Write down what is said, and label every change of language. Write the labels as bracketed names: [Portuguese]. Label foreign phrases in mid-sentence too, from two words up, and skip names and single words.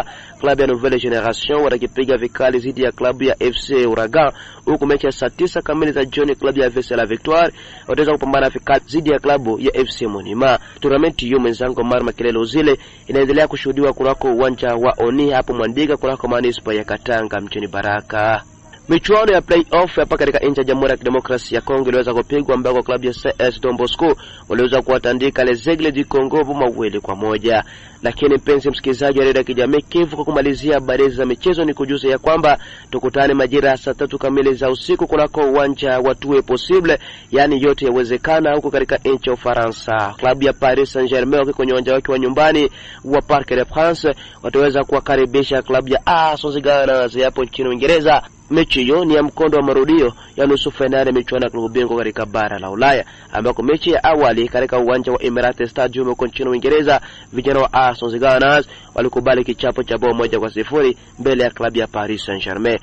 [Swahili] Klabu ya Nouvelle Generation watakipiga vikali dhidi ya klabu ya FC Uragan, huku mechi ya saa 9 kamili za jioni klabu ya FC La Victoire wataweza kupambana vikali dhidi ya klabu ya FC Monima. Tournament hiyo mwenzangu Mara Makelele Uzile inaendelea kushuhudiwa kunako uwanja wa Oni hapo Mwandiga kunako manispa ya Katanga mjini Baraka. Michuano ya play-off hapa katika nchi ya Jamhuri ya Kidemokrasia ya Kongo iliweza kupigwa ambako klabu ya CS Don Bosco waliweza kuwatandika Les Aigles du Congo 2-1. Lakini mpenzi msikilizaji wa Radio Kijamii Kivu, kwa kumalizia habari za michezo ni kujuza ya kwamba tukutane majira saa 3 kamili za usiku kunako uwanja wa Tout est possible, yani yote yawezekana huko katika nchi ya Ufaransa. Klabu ya Paris Saint-Germain kwenye uwanja wake wa nyumbani wa Parc des Princes wataweza kuwakaribisha klabu ya Arsenal Gunners hapo nchini Uingereza. Mechi hiyo ni ya mkondo wa marudio ya nusu finali ya michuano ya klabu bingwa katika bara la Ulaya, ambako mechi ya awali katika uwanja wa Emirates Stadium huko nchini Uingereza, vijana wa Arsenal Gunners walikubali kichapo cha 1-0 mbele ya klabu ya Paris Saint-Germain.